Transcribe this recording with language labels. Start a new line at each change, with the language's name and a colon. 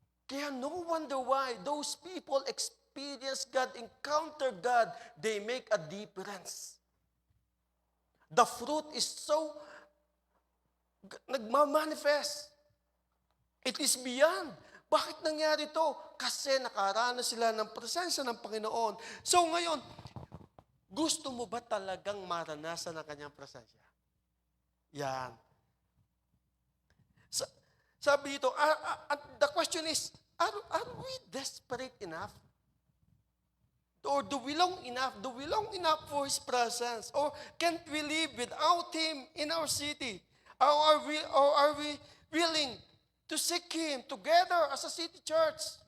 English: Kaya no wonder why those people experience God, encounter God, they make a difference. The fruit is so nagmamanifest. It is beyond.
Filipino: Bakit nangyari ito? Kasi nakaranas sila ng presensya ng Panginoon. So ngayon, gusto mo ba talagang maranasan ang kanyang presensya? Yan. Sabi dito,
English: the question is, are we desperate enough? Or do we long enough for His presence? Or can't we live without Him in our city? Or are we willing to seek Him together as a city church?